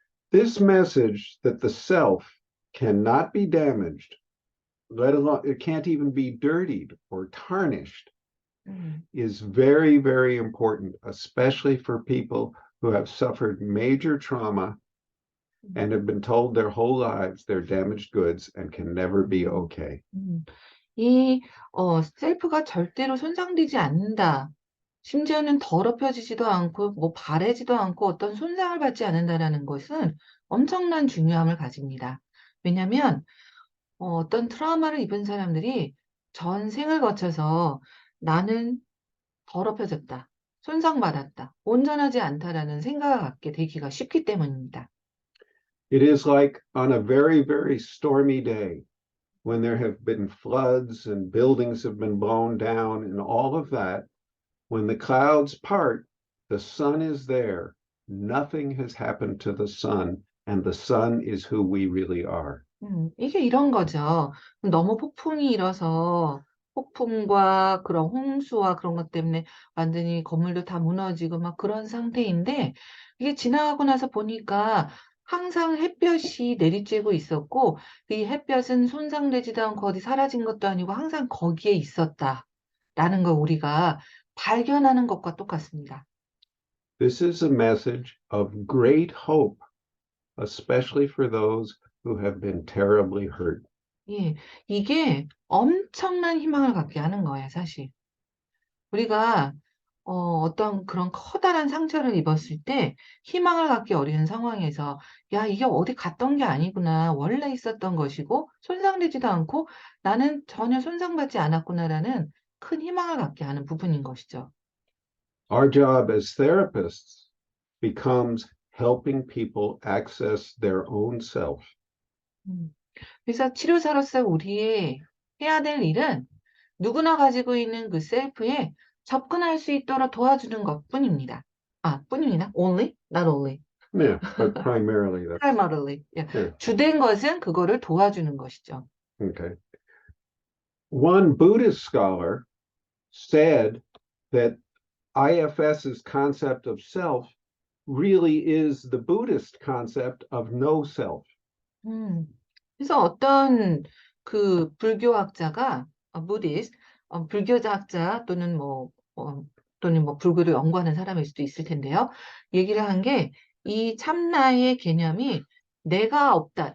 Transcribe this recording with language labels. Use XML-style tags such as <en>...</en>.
<en>This message that the self cannot be damaged, let alone it can't even be dirtied or tarnished, is very, very important, especially for people who have suffered major trauma and have been told their whole lives they're damaged goods and can never be okay.</en> <ko>이 셀프가 절대로 손상되지 않는다. 심지어는 더럽혀지지도 않고 뭐 바래지도 않고 어떤 손상을 받지 않는다라는 것은 엄청난 중요함을 가집니다. 왜냐하면 어떤 트라우마를 입은 사람들이 전생을 거쳐서 나는 더럽혀졌다, 손상받았다, 온전하지 않다라는 생각을 갖게 되기가 쉽기 때문입니다.</ko> <en>It is like on a very, very stormy day when there have been floods and buildings have been blown down and all of that. When the clouds part, the sun is there. Nothing has happened to the sun, and the sun is who we really are.</en> <ko>이게 이런 거죠. 너무 폭풍이 일어서 폭풍과 그런 홍수와 그런 것 때문에 완전히 건물도 다 무너지고 막 그런 상태인데 이게 지나가고 나서 보니까 항상 햇볕이 내리쬐고 있었고 이 햇볕은 손상되지도 않고 어디 사라진 것도 아니고 항상 거기에 있었다라는 걸 우리가 발견하는 것과 똑같습니다.</ko> <en>This is a message of great hope, especially for those who have been terribly hurt.</en> <ko>예, 이게 엄청난 희망을 갖게 하는 거예요, 사실. 우리가 어떤 그런 커다란 상처를 입었을 때 희망을 갖기 어려운 상황에서 야, 이게 어디 갔던 게 아니구나. 원래 있었던 것이고 손상되지도 않고 나는 전혀 손상받지 않았구나라는 큰 희망을 갖게 하는 부분인 것이죠.</ko> <en>Our job as therapists becomes helping people access their own self.</en> <ko>그래서 치료사로서 우리의 해야 될 일은 누구나 가지고 있는 그 셀프에 접근할 수 있도록 도와주는 것뿐입니다. 뿐입니다.</ko> <en>Only, not only. Yeah, but primarily that's primarily. 예. yeah.</en> <ko>주된 것은 그거를 도와주는 것이죠.</ko> <en>Okay. One Buddhist scholar said that IFS's concept of self really is the Buddhist concept of no self.</en> <ko>그래서 어떤 그 불교학자가 부디스트, 불교학자 또는 뭐 불교를 연구하는 사람일 수도 있을 텐데요. 얘기를 한 게 이 참나의 개념이 내가 없다.</ko>